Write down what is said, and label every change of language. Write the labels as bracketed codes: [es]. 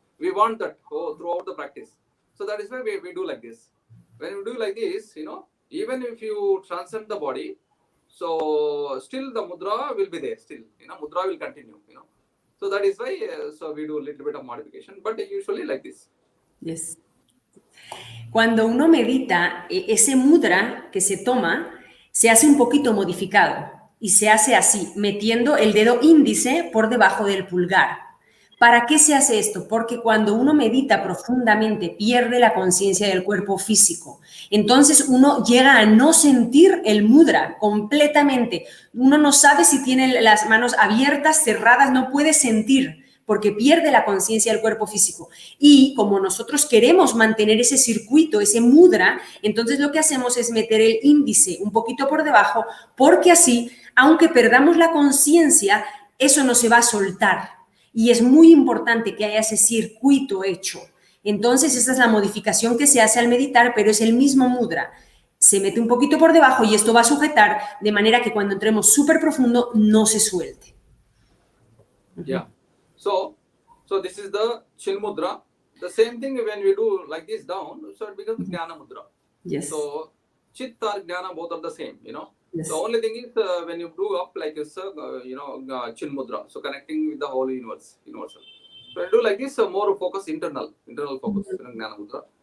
[en] We want that throughout the practice. So that is why we do like this. When we do like this, even if you transcend the body, so still the mudra will be there. Still, mudra will continue. So that is why. So we do a little bit of modification, but usually like this. Yes. [es] Cuando uno medita, ese mudra que se toma se hace un poquito modificado y se hace así, metiendo el dedo índice por debajo del pulgar. ¿Para qué se hace esto? Porque cuando uno medita profundamente pierde la conciencia del cuerpo físico. Entonces uno llega a no sentir el mudra completamente. Uno no sabe si tiene las manos abiertas, cerradas, no puede sentir porque pierde la conciencia del cuerpo físico. Y como nosotros queremos mantener ese circuito, ese mudra, entonces lo que hacemos es meter el índice un poquito por debajo, porque así, aunque perdamos la conciencia, eso no se va a soltar. Y es muy importante que haya ese circuito hecho. Entonces, esta es la modificación que se hace al meditar, pero es el mismo mudra. Se mete un poquito por debajo y esto va a sujetar de manera que cuando entremos súper profundo no se suelte. [en] Yeah. So this is the Chin Mudra. The same thing when we do like this down, so it becomes Jnana Mudra. Yes. So Chit or Jnana, both are the same, Yes. The only thing is when you do up like this, Chin Mudra, so connecting with the whole universal. So when you do like this, more focus internal focus, Jnana Mudra.